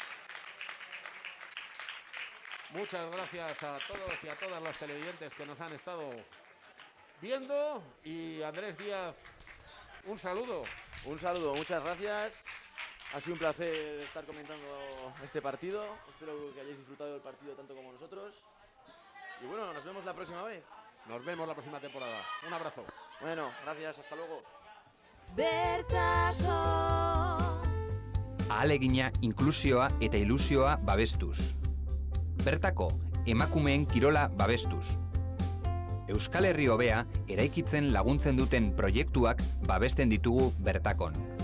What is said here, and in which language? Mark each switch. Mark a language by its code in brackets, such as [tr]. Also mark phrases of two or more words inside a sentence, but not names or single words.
[es] Muchas gracias a todos y a todas las televidentes que nos han estado viendo, y Andrés Díaz, un saludo. un saludo, muchas gracias. Ha sido un placer estar comentando este partido. Espero que hayáis disfrutado del partido tanto como nosotros. Y bueno, nos vemos la próxima vez. Nos vemos la próxima temporada. Un abrazo. Bueno, gracias, hasta luego. [eu] Bertako Ahalegina, inklusioa eta ilusioa babestuz. Bertako, emakumeen kirola babestuz. Euskal Herri hobea eraikitzen laguntzen duten proiektuak babesten ditugu bertakon.